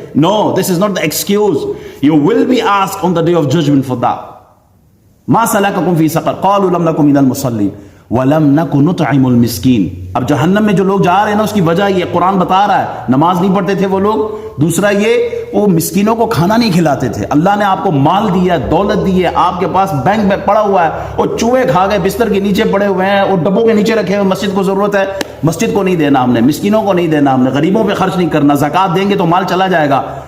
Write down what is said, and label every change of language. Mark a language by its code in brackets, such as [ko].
[en] No, this is not the excuse. You will be asked on the day of judgment for that. [ar] ما سلككم في سقر قالوا لم نكن من المصلين ولم نكن نطعم المسكين. [ur] اب جہنم میں جو لوگ جا رہے ہیں نا اس کی وجہ یہ قرآن بتا رہا ہے، نماز نہیں پڑھتے تھے وہ لوگ، دوسرا یہ وہ مسکینوں کو کھانا نہیں کھلاتے تھے. اللہ نے آپ کو مال دیا ہے، دولت دی ہے، آپ کے پاس بینک میں پڑا ہوا ہے، وہ چوہے کھا گئے، بستر کے نیچے پڑے ہوئے ہیں، وہ ڈبوں کے نیچے رکھے ہوئے، مسجد کو ضرورت ہے، مسجد کو نہیں دینا ہم نے، مسکینوں کو نہیں دینا ہم نے، غریبوں پہ خرچ نہیں کرنا، زکوٰۃ دیں گے تو مال چلا جائے گا.